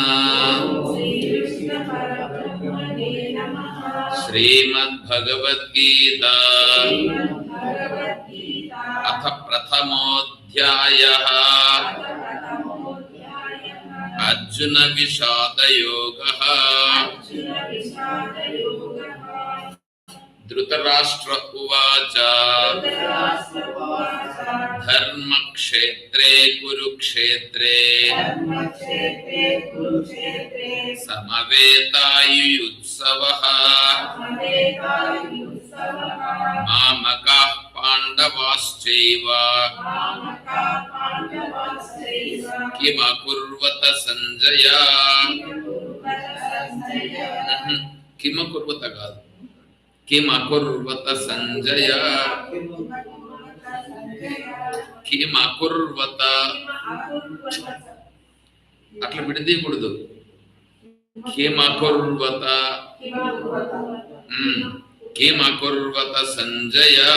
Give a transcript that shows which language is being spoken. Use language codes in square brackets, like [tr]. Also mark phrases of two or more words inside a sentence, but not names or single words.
[sa] శ్రీమద్భగవద్గీత అథ ప్రథమోऽధ్యాయః. అర్జున విషాదయోగః. ధృతరాష్ట్ర ఉవాచ ధర్మక్షేత్రే కురుక్షేత్రే సమవేతాయుయుత్సవః మామకాః పాండవాశ్చైవ కిమకుర్వత సంజయ. [te] కిమకుర్వత కాదు, కిమకుర్వత సంజయ. కిమకుర్వత అట్లా విడదీయకూడదు. కిమకుర్వత, కిమకుర్వత సంజయ.